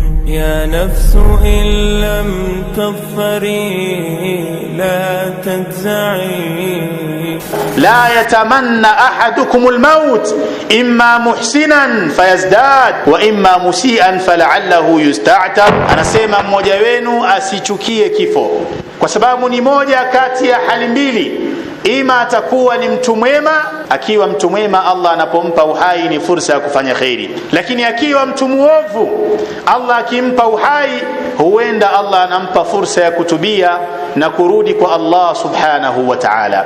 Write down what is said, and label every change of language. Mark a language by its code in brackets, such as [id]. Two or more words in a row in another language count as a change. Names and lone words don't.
[ar] يا نفس إن لم تظفري لا تجزعي. لا يتمنى أحدكم الموت إما محسنا فيزداد وإما مسيئا فلعله يستعتب. [sw] Anasema mmoja wenu asichukie kifo, kwa sababu ni moja kati ya hali mbili. Ima atakuwa ni mtu mwema, akiwa mtu mwema Allah anapompa uhai ni fursa ya kufanya khairi. Lakini akiwa mtu muovu, Allah akimpa uhai huenda Allah anampa fursa ya kutubia na kurudi kwa [ar] الله سبحانه وتعالى.